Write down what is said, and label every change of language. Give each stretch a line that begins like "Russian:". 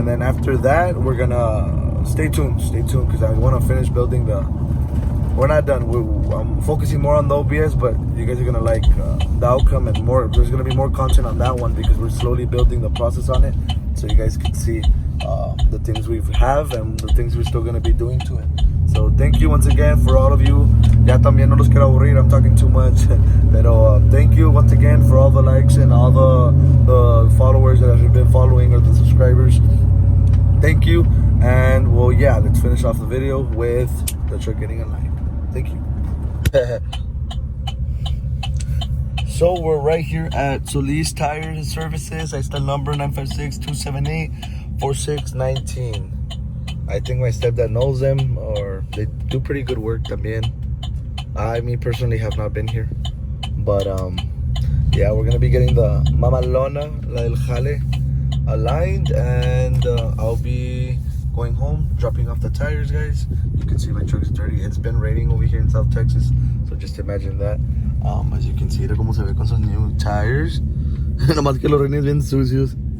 English: And then after that, we're gonna stay tuned, because I want to finish building we're not done. I'm focusing more on the OBS, but you guys are gonna like the outcome, and more. There's gonna be more content on that one because we're slowly building the process on it, so you guys can see the things we have and the things we're still gonna be doing to it. So thank you once again for all of you.
Spanish: Ya también no los quiero aburrir,
English: I'm talking too much.
Spanish: Pero
English: thank you once again for all the likes and all the followers that have been following, or the subscribers. Thank you. And well, yeah, let's finish off the video with the truck getting aligned. Thank you. So we're right here at Solis Tires and Services. I still number 956-278-4619. I think my stepdad knows them, or they do pretty good work también. Me personally have not been here, but yeah, we're gonna be getting the Mamalona, la del Jale, aligned, and I'll be going home, dropping off the tires, guys. You can see my truck is dirty. It's been raining over here in South Texas, so just imagine that. As you can see,
Spanish: era como se ve con sus
English: new tires.
Spanish: Nomás que los rines bien sucios.